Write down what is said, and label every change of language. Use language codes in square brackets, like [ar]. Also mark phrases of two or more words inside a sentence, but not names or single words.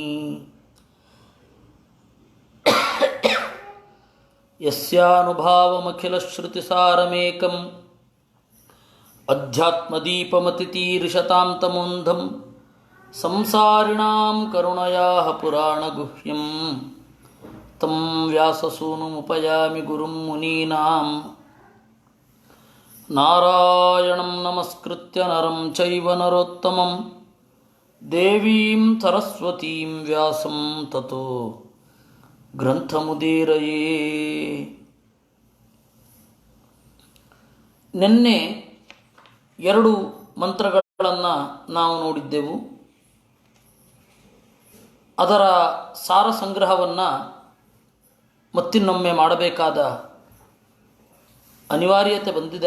[sa] यस्यानुभावमखिलश्रुतिसारमेकं अध्यात्मदीपमतितीर्षतां तमोन्धं संसारिणां करुणयाः पुराणगुह्यं तं व्याससूनुमुपयामि गुरुं मुनीनां. नारायणं नमस्कृत्य नरं चैव नरोत्तमं देवीं सरस्वतीं व्यासं ततो ग्रन्थमुदीरये. [kn] ನಿನ್ನೆ ಎರಡು ಮಂತ್ರಗಳನ್ನು ನಾವು ನೋಡಿದ್ದೆವು. ಅದರ ಸಾರ ಸಂಗ್ರಹವನ್ನು ಮತ್ತಿನ್ನೊಮ್ಮೆ ಮಾಡಬೇಕಾದ ಅನಿವಾರ್ಯತೆ ಬಂದಿದೆ.